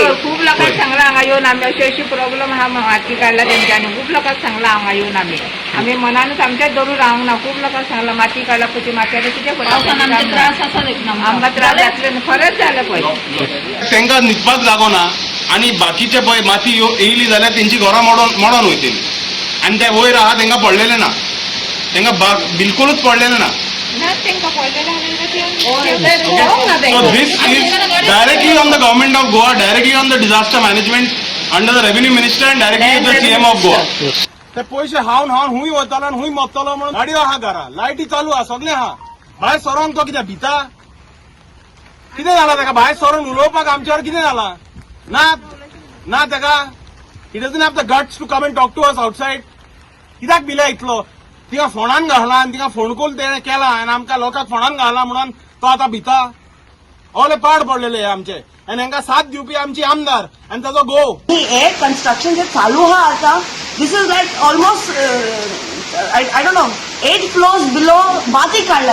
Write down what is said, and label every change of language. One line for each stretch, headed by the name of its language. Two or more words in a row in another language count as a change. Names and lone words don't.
Konkani: सर खूप लोकांक सांगला हांगा येवन आमी अशी प्रॉब्लेम आहा माती काडला तेंच्यांनी खूप लोकांक सांगला हांगा येवन आमी मनानूच आमच्याच धरून रावंक ना खूप लोकांक सांगला माती काडला कशी माती आतां कितें पावसान आमचे करता त्रास आसा देखून आमकां त्रास जातले न्हू खरेंच जालें पळय तांकां न्हिदपाक जागो ना आनी बाकीचे पळय माती येयली जाल्यार तेंची घरां मोडोन वयतली आनी ते वयर आहा तांकां पडलेले ना तांकां बिलकुलूच पडलेले ना
English: So this is directly on the government of Goa, directly on the disaster management under the revenue minister and directly with the CM of Goa.
Konkani: ते पयशे हावन हुंय वतालो आनी हुंय मरतलो म्हणून गाडयो आहा घरा लायटी चालू आहा सगळें आहा भायर सरोन तो कितें भिता कितें जाला ताका भायर सरोन उलोवपाक आमच्यावर कितें जाला ना ताका
English: he doesn't have the guts to come and talk to us outside
Konkani: कित्याक भिला इतलो तिका फोणान घाला आनी तिका फोणकूल तेणें केला आनी आमकां लोकांक फोणान घाला म्हणून तो आतां भिता ओले पाड पडलेले आमचे आनी हांकां साथ दिवपी आमची आमदार आनी ताजो घोव हे कन्स्ट्रक्शन जे चालू आहा आता
English: this is like almost I don't know 8 floors below
Konkani: माती काढला